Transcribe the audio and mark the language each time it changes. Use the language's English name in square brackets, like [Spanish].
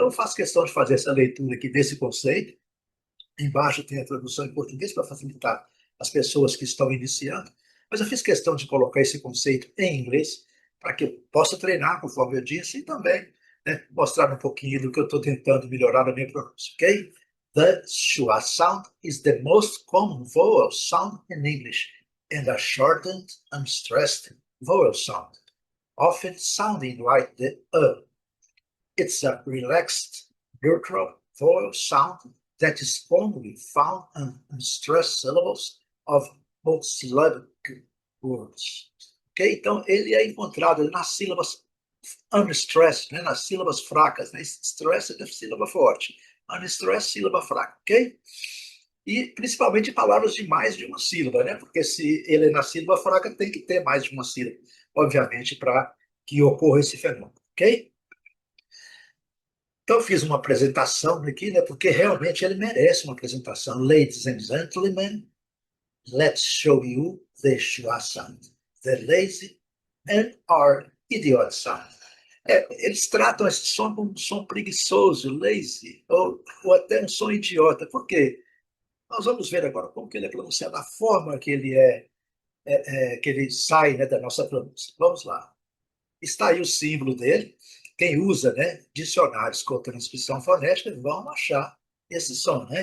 [Portuguese] Então eu faço questão de fazer essa leitura aqui desse conceito. Embaixo tem a tradução em português para facilitar as pessoas que estão iniciando, mas eu fiz questão de colocar esse conceito em inglês para que eu possa treinar, conforme eu disse, e também, né, mostrar um pouquinho do que eu estou tentando melhorar na minha pronúncia, ok? [English] The schwa sound is the most common vowel sound in English and a shortened, unstressed vowel sound, often sounding like the It's a relaxed, neutral vowel sound that is commonly found in unstressed syllables of multisyllabic words. [Portuguese] Ok? Então, ele é encontrado nas sílabas unstressed, né? Nas sílabas fracas. Né? Stressed é sílaba forte. Unstressed, sílaba fraca. Ok? E principalmente palavras de mais de uma sílaba, né? Porque se ele é na sílaba fraca, tem que ter mais de uma sílaba, obviamente, para que ocorra esse fenômeno. Ok? Então, eu fiz uma apresentação aqui, né, porque realmente ele merece uma apresentação. [English] Ladies and gentlemen, let's show you the schwa sound, the lazy and our idiot sound. [Portuguese] Eles tratam esse som como um som preguiçoso, lazy, ou até um som idiota. Por quê? Nós vamos ver agora como que ele é pronunciado, a forma que ele que ele sai, né, da nossa pronúncia. Vamos lá. Está aí o símbolo dele. Quem usa, né, dicionários com transcrição fonética vão achar esse som, né?